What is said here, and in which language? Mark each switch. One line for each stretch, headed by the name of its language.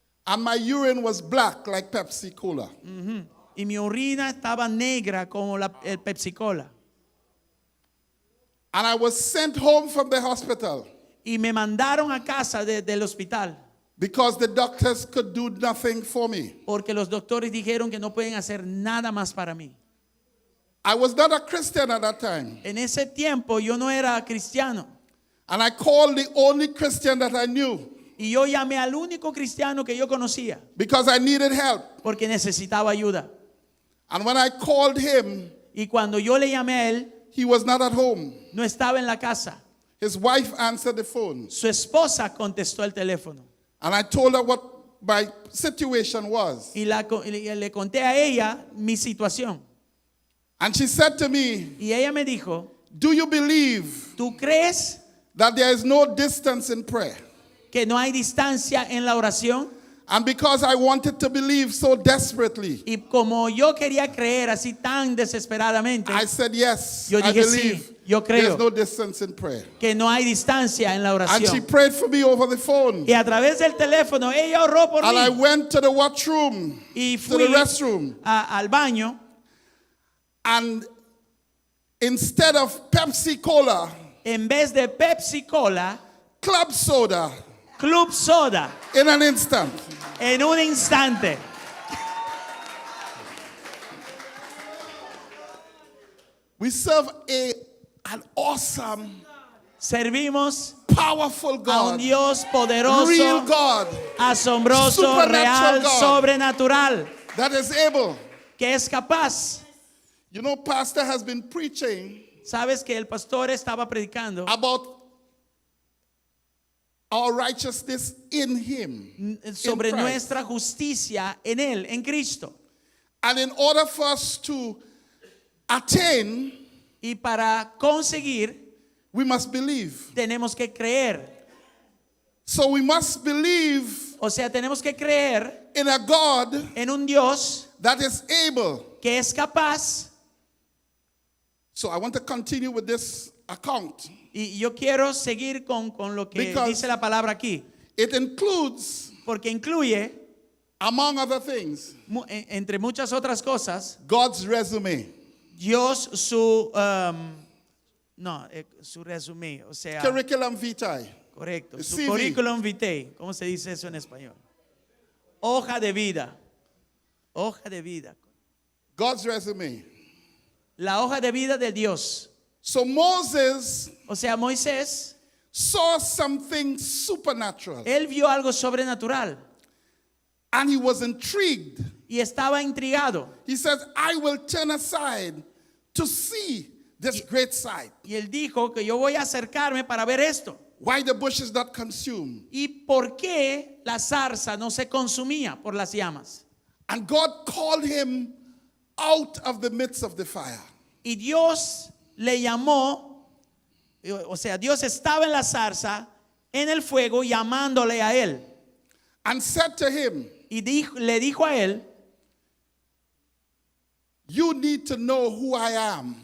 English: And my urine was black like Pepsi Cola.
Spanish: Y mi orina estaba negra como el Pepsi Cola.
English: And I was sent home from the hospital
Spanish: Y me mandaron a casa del hospital.
English: because the doctors could do nothing for me.
Spanish: Porque los doctores dijeron que no pueden hacer nada más para mí.
English: I was not a Christian at that time.
Spanish: En ese tiempo yo no era cristiano.
English: And I called the only Christian that I knew
Spanish: Y yo llamé al único cristiano que yo conocía.
English: because I needed help.
Spanish: Porque necesitaba ayuda.
English: And when I called him,
Spanish: Y cuando yo le llamé a él,
English: he was not at home.
Spanish: no estaba en la casa.
English: His wife answered the phone.
Spanish: Su esposa contestó el teléfono.
English: And I told her what my situation was.
Spanish: Y le conté a ella mi situación.
English: And she said to me,
Spanish: Y ella me dijo,
English: do you believe
Spanish: ¿tú crees
English: that there is no distance in prayer?
Spanish: que no hay distancia en la oración?
English: And because I wanted to believe so desperately,
Spanish: Y como yo quería creer así tan desesperadamente,
English: I said, yes,
Spanish: yo
English: I
Spanish: dije,
English: believe
Spanish: sí, yo creo
English: there's no distance in prayer.
Spanish: que no hay distancia en la
English: And she
Spanish: oración.
English: prayed for me over the phone.
Spanish: Y a través del teléfono ella oró por
English: And I
Spanish: mí.
English: went to the washroom,
Spanish: Y
English: to the
Spanish: fui
English: restroom.
Spanish: al baño.
English: And instead of Pepsi Cola,
Spanish: En vez de Pepsi Cola,
English: club soda, Club Soda, in an instant.
Spanish: en un instante.
English: We serve an awesome,
Spanish: Servimos
English: powerful
Spanish: a un
English: God,
Spanish: Dios
English: real
Spanish: poderoso,
English: God
Spanish: asombroso,
English: supernatural God.
Spanish: sobrenatural,
English: that is able.
Spanish: que es capaz.
English: You know, Pastor has been preaching
Spanish: Sabes que el pastor estaba predicando
English: about our righteousness in Him.
Spanish: sobre
English: in Christ.
Spanish: nuestra justicia en Él, en Cristo.
English: And in order for us to attain,
Spanish: Y para conseguir,
English: we must believe.
Spanish: tenemos que creer.
English: So we must believe
Spanish: O sea, tenemos que creer
English: in a God
Spanish: en un Dios
English: that is able.
Spanish: que es capaz.
English: So I want to continue with this account.
Spanish: Y yo quiero seguir con lo que
English: Because
Spanish: dice la palabra aquí.
English: it includes,
Spanish: Porque incluye,
English: among other things,
Spanish: entre muchas otras cosas,
English: God's resume.
Spanish: Dios su resumen, o sea,
English: Curriculum vitae.
Spanish: correcto, su
English: CV.
Spanish: curriculum vitae, ¿cómo se dice eso en español? Hoja de vida. Hoja de vida.
English: God's resume.
Spanish: La hoja de vida de Dios.
English: So Moses
Spanish: O sea, Moisés,
English: saw something supernatural
Spanish: él vio algo sobrenatural
English: and he was intrigued.
Spanish: y estaba intrigado.
English: He says, I will turn aside to see this great sight.
Spanish: Y él dijo que yo voy a acercarme para ver esto.
English: Why the bush is not consumed.
Spanish: ¿Y por qué la zarza no se consumía por las llamas?
English: And God called him out of the midst of the fire.
Spanish: Y Dios le llamó, o sea, Dios estaba en la zarza, en el fuego, llamándole a él.
English: And said to him,
Spanish: Y le dijo a él,
English: you need to know who I am.